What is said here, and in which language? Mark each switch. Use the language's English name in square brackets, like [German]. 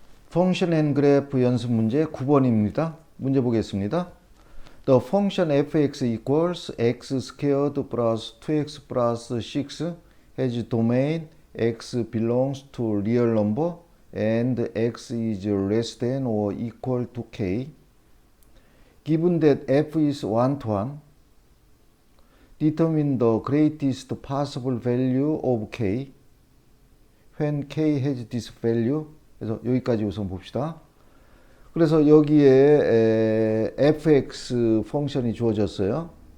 [Korean] Function and Graph 연습 문제 9번입니다. 문제 보겠습니다. [English] The function fx equals x squared plus 2x plus 6 has domain x belongs to real number and x is less than or equal to k. Given that f is 1 to 1, determine the greatest possible value of k when k has this value. [Korean] 그래서 여기까지 우선 봅시다. 그래서 여기에 fx 펑션이 주어졌어요.